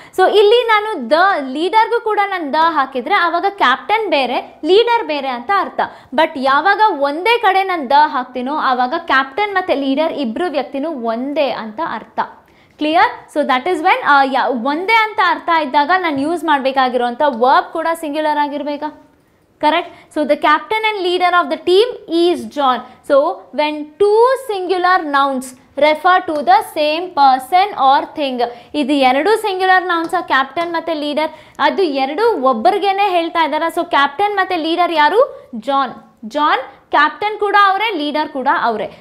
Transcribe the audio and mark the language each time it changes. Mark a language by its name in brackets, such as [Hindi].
[Kannada] So ಇಲ್ಲಿ ನಾನು ಲೀಡರ್ಗೂ ಕೂಡ ನಾನು ದ ಹಾಕಿದರೆ ಆವಾಗ ಕ್ಯಾಪ್ಟನ್ ಬೇರೆ ಲೀಡರ್ ಬೇರೆ ಅಂತ ಅರ್ಥ. ಬಟ್ ಯಾವಾಗ ಒಂದೇ ಕಡೆ ನಾನು ದ ಹಾಕ್ತೀನೋ ಆವಾಗ ಕ್ಯಾಪ್ಟನ್ ಮತ್ತು ಲೀಡರ್ ಇಬ್ಬರು ವ್ಯಕ್ತಿನೂ ಒಂದೇ ಅಂತ ಅರ್ಥ. Clear? So that is when ಒಂದೇ ಅಂತ ಅರ್ಥ ಇದ್ದಾಗ ನಾನು ಯೂಸ್ ಮಾಡಬೇಕಾಗಿರುವಂಥ ವರ್ಬ್ ಕೂಡ singular ಆಗಿರಬೇಕಾ? [English] Correct? So the captain and leader of the team is John. So when two singular nouns refer to the same person or thing, [Kannada] ಇದು ಎರಡು singular nouns, captain ಮತ್ತು leader, ಅದು ಎರಡು ಒಬ್ಬರಿಗೇನೆ ಹೇಳ್ತಾ ಇದ್ದಾರೆ. ಸೊ ಕ್ಯಾಪ್ಟನ್ ಮತ್ತು leader ಯಾರು? John captain ಕೂಡ ಅವರೇ, ಲೀಡರ್ ಕೂಡ ಅವರೇ.